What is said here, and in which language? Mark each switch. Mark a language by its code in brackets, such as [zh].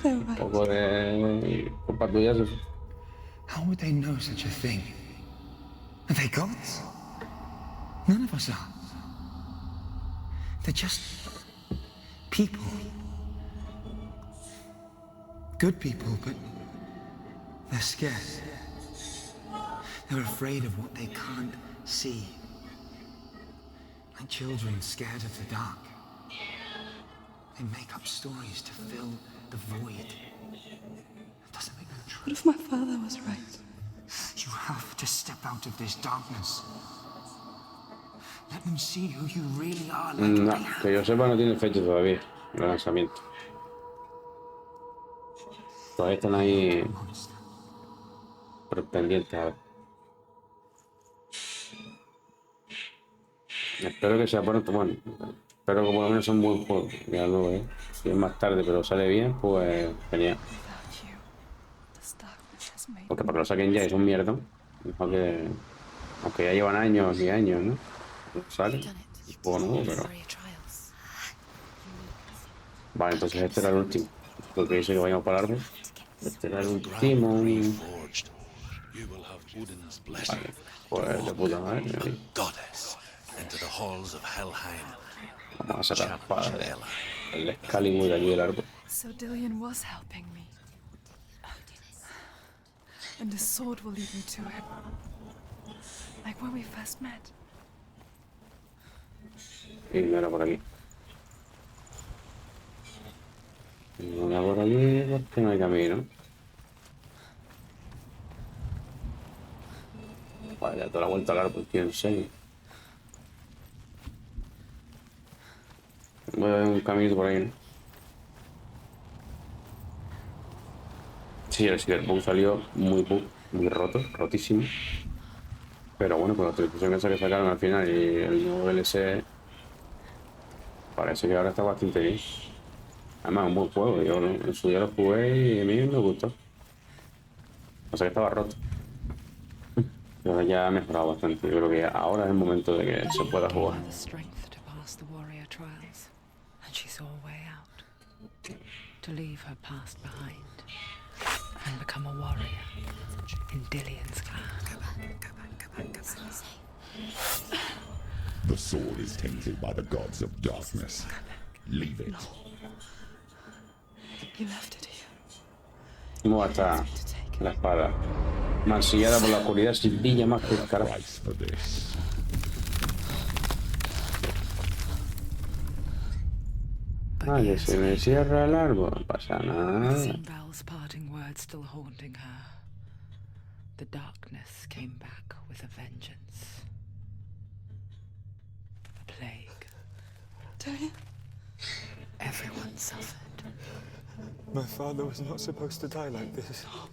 [es] Un poco de culpa tuya, eso sí. [en] How would they know such a thing? Are they gods? None of us are. They're just people. Good people, but they're scared. They're afraid of what they can't see. Like children scared of the dark. They make up stories to fill the void. It doesn't make them true. What if my father was right? You have to step out of this darkness. Let them see who you really are. Like No, they have. [es] que yo sepa no tiene fecha todavía el lanzamiento. Todavía están ahí pendientes, a ver. Espero que sea pronto, bueno, espero que por lo menos sea un buen juego. Ya luego, si es más tarde pero sale bien, pues genial. [en] Without you, this darkness has made [es] Porque para que lo saquen ya es un mierda. Mejor que, aunque ya llevan años y años, ¿no? Sale un juego nuevo, pero... Vale, entonces este era el último. Porque dice que vayamos para el árbol. Este era el último. [en] Reforged. You will have Odin's blessing. [es] Vale, pues de puta madre. Ahí. [en] Goddess into the halls of Helheim. [es] Vamos a sacar la espada del Excalibur de allí del árbol. [en] So Dillian was helping me. And the sword will lead me to him. Like when we first met. [es] Y no era por aquí. No era por aquí porque no hay camino. Vale, ya toda la vuelta al árbol, tío, en serio. Voy a ver un camino por ahí, ¿no? Sí, el Cyberpunk salió muy roto, rotísimo. Pero bueno, con la actualización esa que sacaron al final y el nuevo DLC, parece que ahora está bastante bien. Además, un buen juego. Yo en su día lo jugué y a mí me gustó. O sea que estaba roto. Pero ya ha mejorado bastante. Yo creo que ahora es el momento de que se pueda jugar. [en] The strength to pass the warrior trials, and she saw a way out. To leave her past behind and become a warrior in Dillian's clan. The sword is tainted by the gods of darkness. Leave it. You left it here. [es] ¿Cómo está la espada? Mancillada por la oscuridad sin brilla más que el carajo. [en] Price for this. [es] Ah, que se me cierra el árbol. No pasa nada. [en] Sinbel's parting words still haunting her. The darkness came back with a vengeance. A plague. Dillian? Everyone suffered. My father was not supposed to die like this.